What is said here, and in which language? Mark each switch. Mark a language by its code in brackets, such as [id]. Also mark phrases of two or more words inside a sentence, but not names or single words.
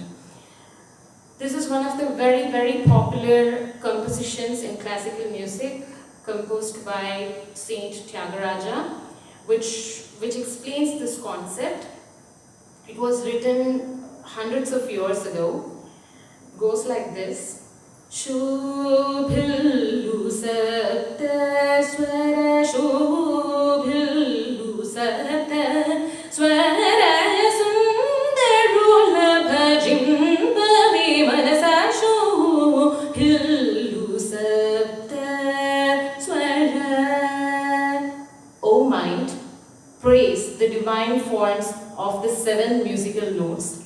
[en] This is one of the very, very popular compositions in classical music, composed by Saint Tyagaraja, which explains this concept. [te] It was written hundreds of years ago. It goes like this. శుభిల్లు సత్త స్వర, శుభిల్లు సత్త స్వర, సుందరుల భజింభవి మనసా, శుభిల్లు సత్త స్వర. [en] O mind, praise the divine forms of the 7 musical notes.